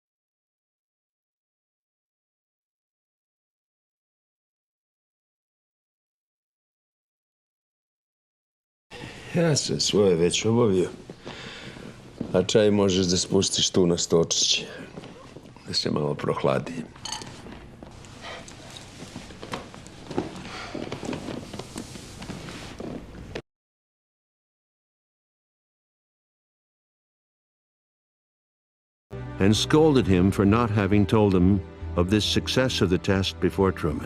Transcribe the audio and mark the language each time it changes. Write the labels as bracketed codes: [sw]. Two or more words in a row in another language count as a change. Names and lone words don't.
[sr] Ja sam svoje već obavio, a čaj možeš da spustiš tu na stočiće, da se malo prohladi. [en] And scolded him for not having told them of this success of the test before Truman.